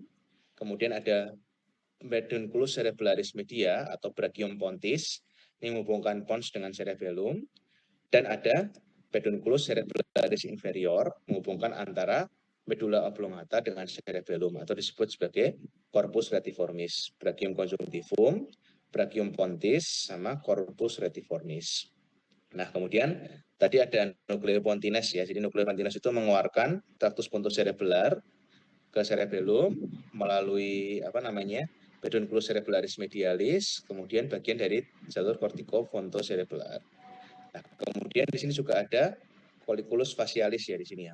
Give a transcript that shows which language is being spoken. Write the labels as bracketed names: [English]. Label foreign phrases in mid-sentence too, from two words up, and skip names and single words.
[Indonesian] Kemudian ada pedunculus cerebralis media atau brachium pontis, ini menghubungkan pons dengan cerebellum. Dan ada pedunculus cerebralis inferior, menghubungkan antara medula oblongata dengan cerebellum atau disebut sebagai corpus retiformis. Brachium conjunctivum, brachium pontis, sama corpus retiformis. Nah, kemudian tadi ada nucleopontines ya. Jadi nucleopontines itu mengeluarkan tractus pontus cerebellar ke cerebellum melalui pedunculus cerebralis medialis, kemudian bagian dari jalur corticofontocerebellar. Nah, kemudian di sini juga ada colliculus facialis ya di sini ya.